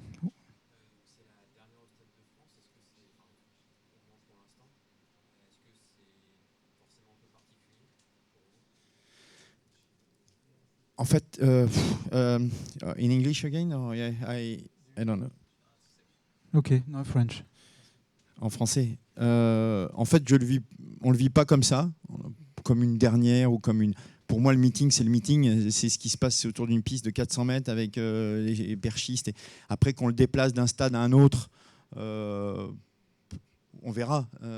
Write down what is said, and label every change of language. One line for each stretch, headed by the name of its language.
French: C'est la dernière au Stade de France. Est-ce que c'est, pour l'instant, est-ce que c'est forcément un peu particulier pour vous? En fait,
English: in English again, or I don't know. Okay, no French.
French: En français. En fait, on le vit pas comme ça, comme une dernière ou comme une. Pour moi, le meeting, c'est le meeting. C'est ce qui se passe autour d'une piste de 400 mètres avec les perchistes. Et après, qu'on le déplace d'un stade à un autre, on verra.